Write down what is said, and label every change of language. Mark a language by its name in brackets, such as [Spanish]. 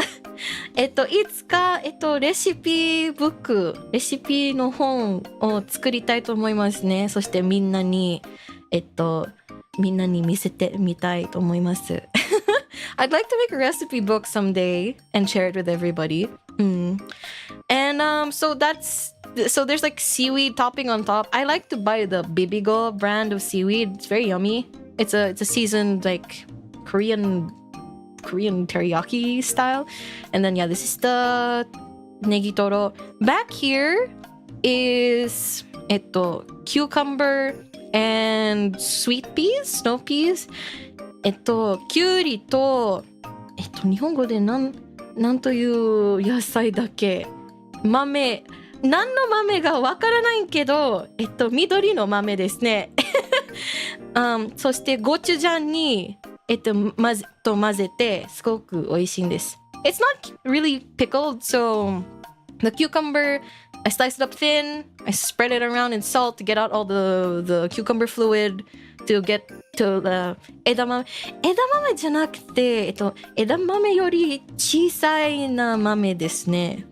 [Japanese] いつか、レシピの本を作りたいと思いますね。そしてみんなに見せてみたいと思います。 [English] I'd like to make a recipe book someday and share it with everybody. And so there's like seaweed topping on top. I like to buy the Bibigo brand of seaweed. It's very yummy. It's a seasoned like Korean teriyaki style. And then yeah, this is the negitoro. Back here is cucumber and sweet peas, snow peas. [Japanese] きゅうりと日本語でなんという野菜だっけ？豆。何の豆がわからないけど、緑の豆ですね。そしてゴチュジャンに混ぜてすごく美味しいんです。 [English] It's not really pickled, so the cucumber, I slice it up thin, I spread it around in salt to get out all the cucumber fluid to get to the [Japanese] 枝豆じゃなくて、枝豆より小さいな豆ですね。